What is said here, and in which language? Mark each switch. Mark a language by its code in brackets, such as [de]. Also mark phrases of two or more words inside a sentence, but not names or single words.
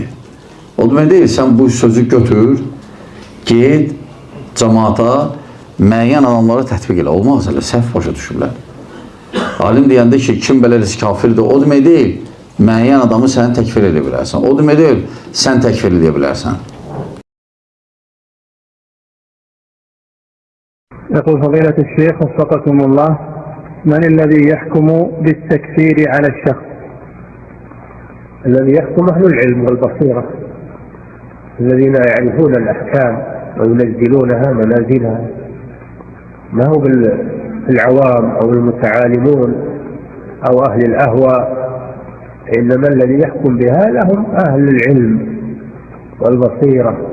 [az] O demək deyil, sən bu sözü götür, ged, cəmaata, müəyyən adamlara tətbiq elə. Olmaz, elə səhv başa düşürlər. Alim deyəndə ki, kim belə eləsə kafirdir, o demək deyil, müəyyən adamı sən təkfir edə bilərsən. O demək deyil, sən təkfir edə bilərsən. [ar] يقول فضيلة الشيخ وفقكم الله، من الذي يحكم بالتكفير على الشخص؟ الذي يحكم أهل العلم والبصيرة الذين يعرفون الأحكام وينزلونها منازلها، ما هو بالعوام أو المتعالمون أو أهل الأهواء، إنما الذي يحكم بهذا هم أهل العلم والبصيرة.